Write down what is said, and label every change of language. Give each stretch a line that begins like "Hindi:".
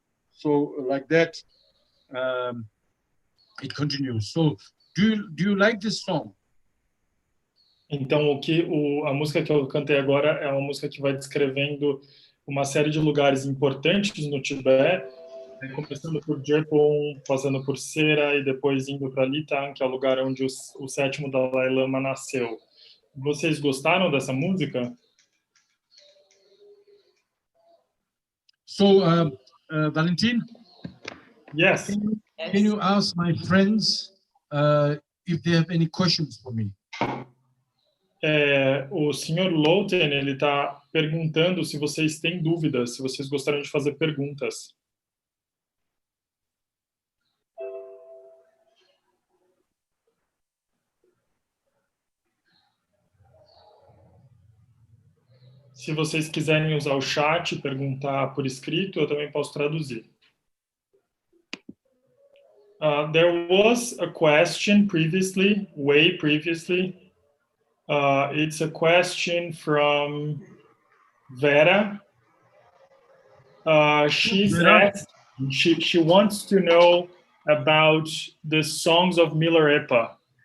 English: So like that, it continues. So do you like this song?
Portuguese: Então a música que eu cantei agora é uma música que vai descrevendo uma série de lugares importantes no Tibete. Começando por Jepun, passando por Sera e depois indo para Litang, que é o lugar onde o sétimo Dalai Lama nasceu. Vocês gostaram dessa música?
English: So, Valentin? Yes. Can you ask my friends if they have any questions for me?
Portuguese: O senhor Loten, ele está perguntando se vocês têm dúvidas, se vocês gostariam de fazer perguntas. Se vocês quiserem usar o chat e perguntar por escrito, eu também posso traduzir.
English: There was a question previously, way previously. It's a question from Vera. She's Vera? asked, she wants to know about the songs of Mila Repa.